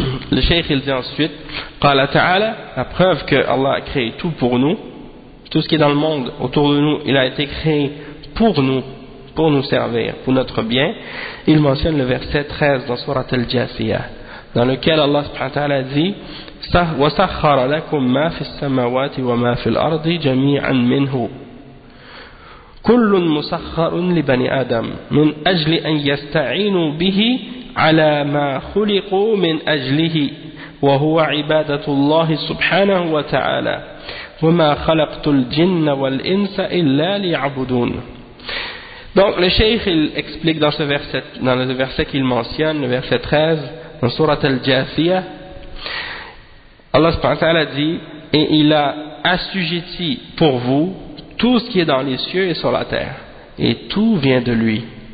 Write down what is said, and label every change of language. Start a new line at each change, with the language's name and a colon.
French: Le cheikh il dit ensuite,
Arabic: قال تعالى,
French: la preuve que Allah a créé tout pour nous, tout ce qui est dans le monde autour de nous, il a été créé pour nous servir, pour notre bien. Il mentionne le verset 13 dans Surat Al-Jasiyah, dans lequel Allah subhanahu wa ta'ala dit,
Arabic: وسخر لكم ما في السماوات وما في الأرض جميعا منه كل مسخر لبني آدم من أجل أن يستعينوا به على ما خلقوا من أجله وهو عبادة الله سبحانه وتعالى وما خلقت الجن والإنس إلا ليعبدون.
French: Donc le cheikh il explique dans ce verset, dans le verset qu'il mentionne, le verset 13 dans sourate Al-Jathiyah, Allah subhanahu wa ta'ala dit, et il a assujetti pour vous tout ce qui est dans les cieux et sur la terre, et tout vient de lui.